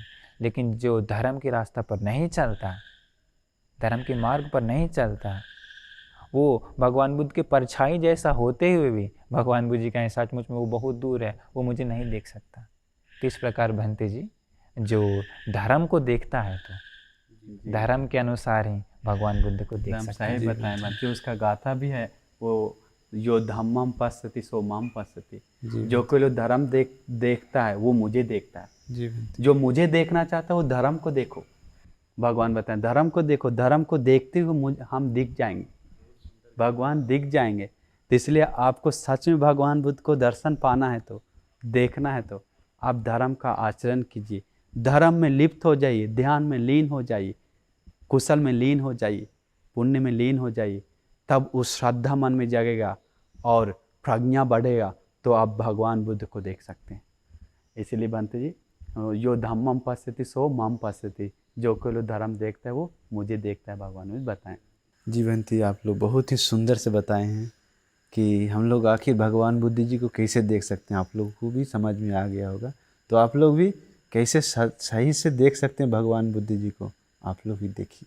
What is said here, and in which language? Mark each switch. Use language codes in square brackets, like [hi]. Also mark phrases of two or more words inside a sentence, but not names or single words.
[hi] लेकिन जो धर्म की रास्ता पर नहीं चलता, धर्म के मार्ग पर नहीं चलता, वो भगवान बुद्ध के परछाई जैसा होते हुए भी भगवान बुद्ध जी कहें सचमुच में वो बहुत दूर है, वो मुझे नहीं देख सकता। तो इस प्रकार भंते जी, जो धर्म को देखता है तो धर्म के अनुसार ही भगवान बुद्ध को देख एकदम सकते हैं। सही बताएं बंटी। उसका गाथा भी है वो, [pi] यो धम्मम पश्यति सो माम पश्यति। [hi] जो कोई लोग धर्म देखता है वो मुझे देखता है। जी बंटी। जो मुझे देखना चाहता है वो धर्म को देखो। भगवान बताएं धर्म को देखो, धर्म को देखते हुए हम दिख जाएंगे, भगवान दिख जाएंगे। तो इसलिए आपको सच में भगवान बुद्ध को दर्शन पाना है तो, देखना है तो आप धर्म का आचरण कीजिए, धर्म में लिप्त हो जाइए, ध्यान में लीन हो जाइए, कुशल में लीन हो जाइए, पुण्य में लीन हो जाइए। तब उस श्रद्धा मन में जगेगा और प्रज्ञा बढ़ेगा तो आप भगवान बुद्ध को देख सकते हैं। इसीलिए बंते जी, [pi] यो धम्मम पश्यति सो माम पश्यति। [hi] जो कोई लोग धर्म देखता है वो मुझे देखता है। भगवान बुद्ध बताएं। जी बंटी, आप लोग बहुत ही सुंदर से बताए हैं कि हम लोग आखिर भगवान बुद्ध जी को कैसे देख सकते हैं। आप लोगों को भी समझ में आ गया होगा, तो आप लोग भी कैसे सही से देख सकते हैं भगवान बुद्ध जी को, आप लोग भी देखिए।